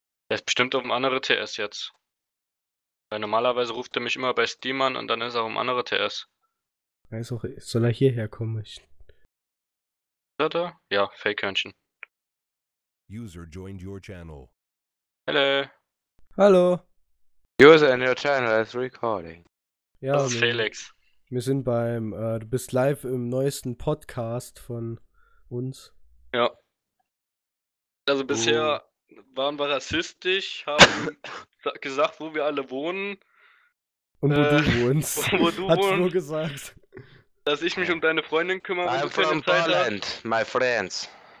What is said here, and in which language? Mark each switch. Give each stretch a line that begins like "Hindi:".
German: Der ist bestimmt auf dem anderen TS jetzt. Weil normalerweise ruft er mich immer bei Steam an und dann ist er auf dem anderen TS. Also, soll er hierher kommen? Ja, Fake-Hörnchen.
English: User joined your channel.
German: Hallo.
English: User in your channel is recording.
German: Ja, das ist Felix. Wir sind beim, du bist live im neuesten Podcast von uns. Ja. Also bisher waren wir rassistisch, haben gesagt, wo wir alle wohnen. Und wo du wohnst. Wo du hast nur gesagt. Dass ich mich um deine Freundin kümmere.
English: I'm from Poland, my friends.